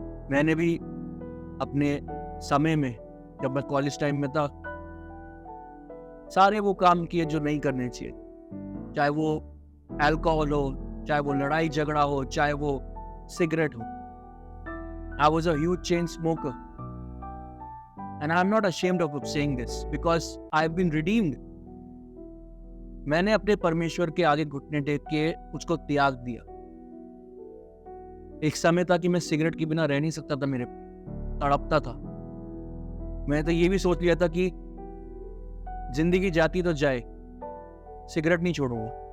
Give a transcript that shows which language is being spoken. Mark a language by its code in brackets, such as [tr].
[hi] मैंने भी अपने समय में, जब मैं कॉलेज टाइम में था, सारे वो काम किए जो नहीं करने चाहिए, चाहे वो अल्कोहल हो, चाहे वो लड़ाई झगड़ा हो, चाहे वो सिगरेट हो। [en] I was a huge chain smoker, and I'm not ashamed of saying this because I've been redeemed. [hi] मैंने अपने परमेश्वर के आगे घुटने टेक के उसको त्याग दिया। एक समय था कि मैं सिगरेट के बिना रह नहीं सकता था, मेरे तड़पता था। मैंने तो ये भी सोच लिया था कि जिंदगी जाती तो जाए, सिगरेट नहीं छोड़ूंगा।